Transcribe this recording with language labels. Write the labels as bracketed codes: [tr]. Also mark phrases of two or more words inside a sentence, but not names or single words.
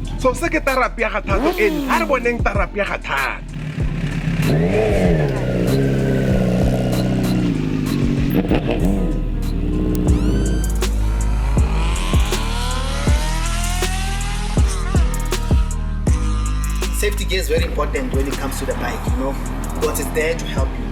[tn] So se ke therapy ya ga Thato en ha re boneng therapy ya ga Thato. [en] Safety gear is very important when it comes to the bike, you know, because it's there to help you.